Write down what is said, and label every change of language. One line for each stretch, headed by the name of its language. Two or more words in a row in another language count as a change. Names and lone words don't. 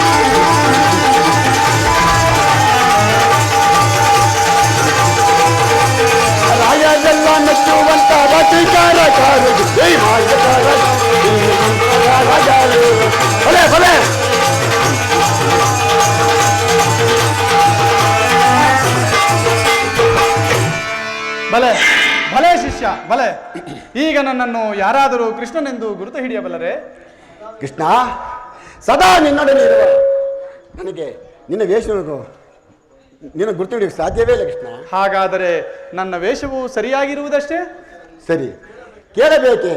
Kannada: ರಾಯರೆಲ್ಲ ಮೆಚ್ಚುವಂತ ರಾಜಗಾರಗಾರದೆ ಮಾಯಗಾರಗಾರದೆ ಭಲೆ ಭಲೆ ಬಲೆ ಭಲೆ ಶಿಷ್ಯ ಭಲೆ. ಈಗ ನನ್ನನ್ನು ಯಾರಾದರೂ ಕೃಷ್ಣನೆಂದು ಗುರುತು ಹಿಡಿಯಬಲ್ಲರೆ? ಕೃಷ್ಣ ಸದಾ ನಿನ್ನೊಡನೆ ಇರುವ ನನಗೆ ನಿನ್ನ ವೇಷವನ್ನು ನಿನ್ನ ಗುರುತು ಹಿಡಿಯಕ್ಕೆ ಸಾಧ್ಯವೇ ಇಲ್ಲ ಕೃಷ್ಣ. ಹಾಗಾದರೆ ನನ್ನ ವೇಷವು ಸರಿಯಾಗಿರುವುದಷ್ಟೇ? ಸರಿ, ಕೇಳಬೇಕೆ?